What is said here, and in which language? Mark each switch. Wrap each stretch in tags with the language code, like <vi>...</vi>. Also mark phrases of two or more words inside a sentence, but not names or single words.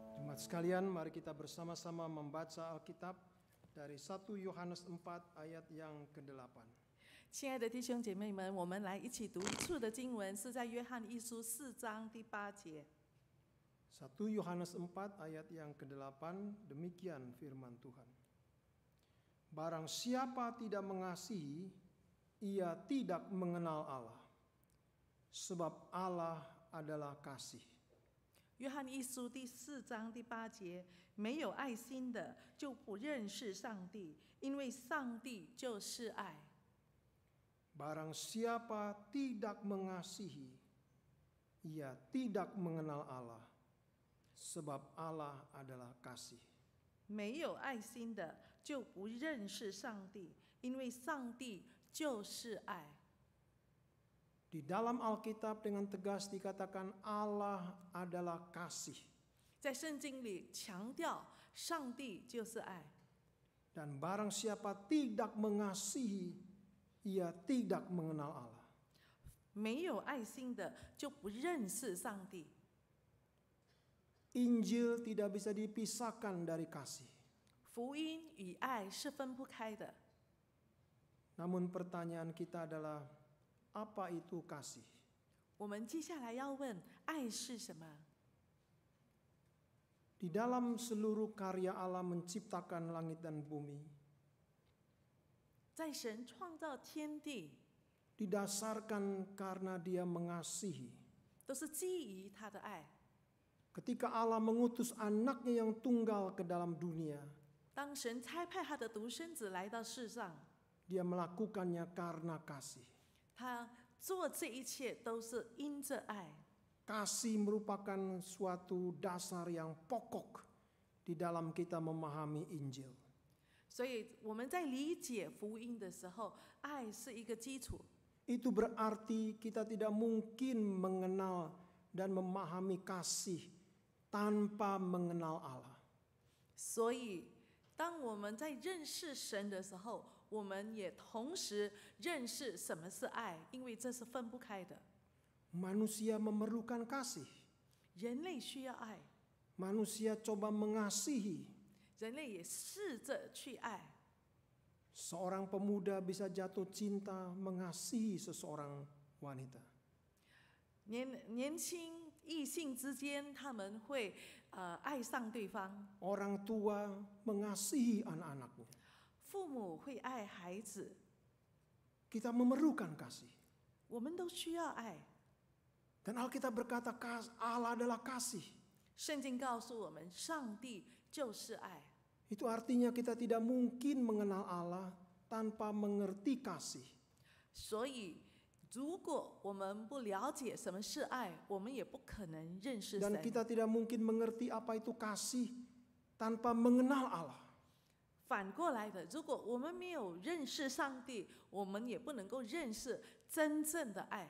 <id>Jemaat sekalian, mari kita bersama-sama membaca Alkitab dari 1 Yohanes 4 ayat yang ke-8.</id> <zh>亲爱的弟兄姐妹们，我们来一起读一处的经文，是在约翰一书4章第8节。</zh> <id>1 Yohanes 4 ayat yang ke-8, demikian firman Tuhan. Barang siapa tidak mengasihi, ia tidak mengenal Allah, sebab Allah adalah kasih.</id> <zh>约翰一书第4章第8节，没有爱心的就不认识上帝，因为上帝就是爱。</zh> <id>Barang siapa tidak mengasihi, ia tidak mengenal Allah, sebab Allah adalah kasih.</id> <zh>没有爱心的就不认识上帝，因为上帝就是爱。</zh> <id>Di dalam Alkitab dengan tegas dikatakan Allah adalah kasih.</id> <zh>在圣经里强调上帝就是爱。</zh> <id>Dan barang siapa tidak mengasihi, ia tidak mengenal Allah.</id> <zh>没有爱心的就不认识上帝。</zh> <id>Injil tidak bisa dipisahkan dari kasih.</id> <zh>福音与爱是分不开的。</zh> <id>Namun pertanyaan kita adalah, apa itu kasih?</id> <zh>我们接下来要问，爱是什么？</zh> <id>Di dalam seluruh karya Allah menciptakan langit dan bumi,</id> <zh>在神创造天地，</zh> <id>didasarkan karena Dia mengasihi.</id> <zh>都是基于他的爱。</zh> <id>Ketika Allah mengutus anaknya yang tunggal ke dalam dunia,</id> <zh>当神差派他的独生子来到世上，</zh> <id>Dia melakukannya karena kasih.</id> <zh>他做这一切都是因着爱。</zh> <id>Kasih merupakan suatu dasar yang pokok di dalam kita memahami Injil.</id> <zh>所以我们在理解福音的时候，爱是一个基础。</zh> <id>Itu berarti kita tidak mungkin mengenal dan memahami kasih tanpa mengenal Allah.</id> <zh>所以，当我们在认识神的时候，我们也同时认识什么是爱，因为这是分不开的。</zh> <id>Manusia memerlukan kasih.</id> <zh>人类需要爱，</zh> <id>Manusia coba mengasihi.</id> <zh>人类也试着去爱。</zh> <id>Seorang pemuda bisa jatuh cinta mengasihi seseorang wanita.</id> <zh>年轻异性之间，他们会爱上对方。</zh> <id>Orang tua mengasihi anak-anaknya.</id> <zh>父母会爱孩子，</zh> <id>Kita memerlukan kasih.</id> <zh>我们都需要爱。</zh> <id>Dan Alkitab berkata Allah adalah kasih.</id> <zh>圣经告诉我们，上帝就是爱。</zh> <id>Itu artinya kita tidak mungkin mengenal Allah tanpa mengerti kasih.</id> <zh>所以，如果我们不了解什么是爱，我们也不可能认识</zh> <id>Dan</id> <zh>神。</zh> <id>kita tidak mungkin mengerti apa itu kasih tanpa mengenal Allah.</id> <zh>反过来的，如果我们没有认识上帝，我们也不能够认识真正的爱。</zh>